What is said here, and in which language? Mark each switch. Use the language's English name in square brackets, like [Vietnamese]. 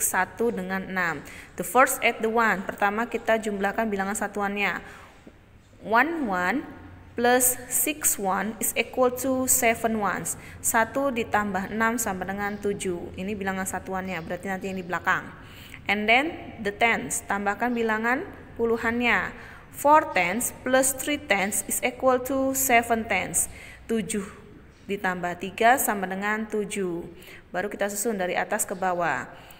[Indonesian] 1 dengan 6. [English] The first add the 1. [Indonesian] Pertama kita jumlahkan bilangan satuannya. [English] 1 plus 6 is equal to 7 ones. [Indonesian] 1 ditambah 6 sama dengan 7. Ini bilangan satuannya, berarti nanti yang di belakang. [English] And then the tens, [Indonesian] tambahkan bilangan puluhannya. [English] 4 tens plus 3 tens is equal to 7 tens. [Indonesian] 7 ditambah 3 sama dengan 7. Baru kita susun dari atas ke bawah.